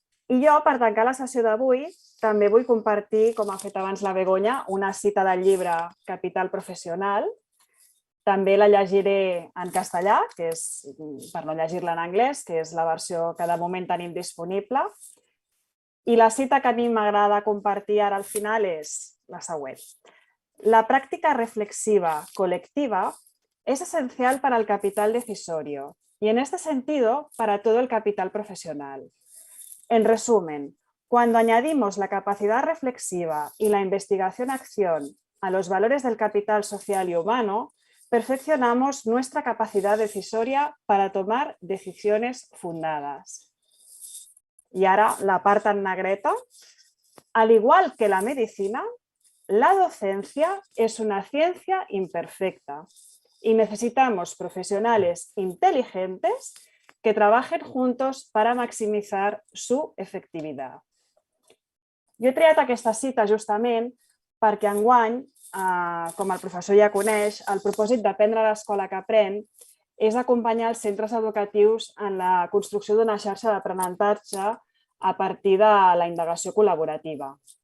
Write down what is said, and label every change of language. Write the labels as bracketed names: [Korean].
[Catalan] I jo, per tancar la sessió d'avui, també vull compartir, com ha fet abans la Begoña, una cita del llibre Capital Professional. També la llegiré en castellà, per no llegir-la en anglès, que és la versió que de moment tenim disponible. I la cita que a mi m'agrada compartir ara al final és la següent. [Spanish] La práctica reflexiva colectiva es esencial para el capital decisorio y en este sentido para todo el capital profesional. En resumen, cuando añadimos la capacidad reflexiva y la investigación-acción a los valores del capital social y humano, perfeccionamos nuestra capacidad decisoria para tomar decisiones fundadas. Y ahora la part en negreta. Al igual que la medicina, la docencia es una ciencia imperfecta y necesitamos profesionales inteligentes que trabajen juntos para maximitzar su efectivitat. [Catalan] Jo he triat aquesta cita justament perquè enguany, com el professor ja coneix, el propòsit d'Aprendre a l'Escola que Aprèn és acompanyar els centres educatius en la construcció d'una xarxa d'aprenentatge a partir de la indagació col·laborativa.